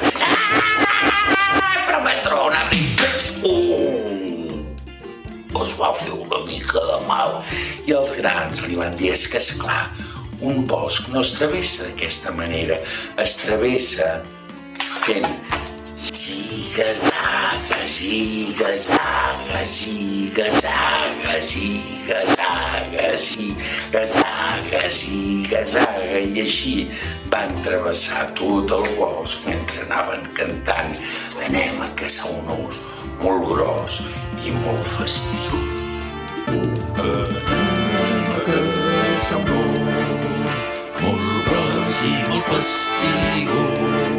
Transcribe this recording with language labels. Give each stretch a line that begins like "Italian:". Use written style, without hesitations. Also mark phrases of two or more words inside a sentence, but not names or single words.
Catalan: Però mestre, una mica... Es va fer una mica de mal. I els grans li van dir: és que, esclar, un bosc no es travessa d'aquesta manera, es travessa fent ziga-zaga, ziga-zaga, ziga-zaga, ziga-zaga, ziga-zaga, ziga-zaga, i així van travessar tot el bosc mentre anaven cantant: anem a caçar un ós molt gros i molt festiu. Anem a caçar un ós molt gros i molt fastigós.